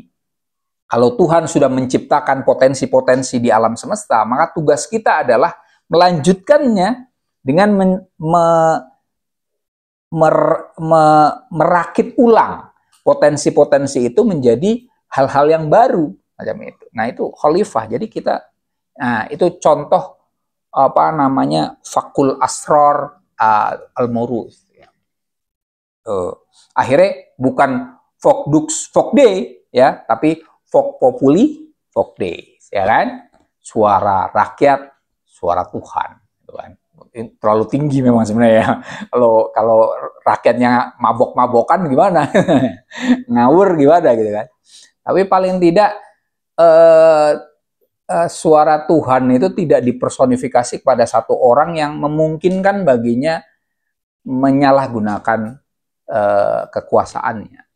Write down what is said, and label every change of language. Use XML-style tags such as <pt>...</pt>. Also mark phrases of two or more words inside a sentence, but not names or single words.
<id>Kalau Tuhan sudah menciptakan potensi-potensi di alam semesta, maka tugas kita adalah melanjutkannya dengan merakit ulang potensi-potensi itu menjadi hal-hal yang baru macam itu. Nah, itu khalifah. Jadi kita, nah itu contoh fakul asror al-murus. Akhirnya bukan</id> <la>vox dux vox dei</la> <id>ya, tapi</id> <la>vox populi vox dei,</la> <id>ya kan? Suara rakyat, suara Tuhan, gitu kan. Terlalu tinggi memang sebenarnya. Kalau rakyatnya mabok-mabokan gimana? Ngawur gimana gitu kan. Tapi paling tidak suara Tuhan itu tidak dipersonifikasi kepada satu orang yang memungkinkan baginya menyalahgunakan kekuasaannya.</id>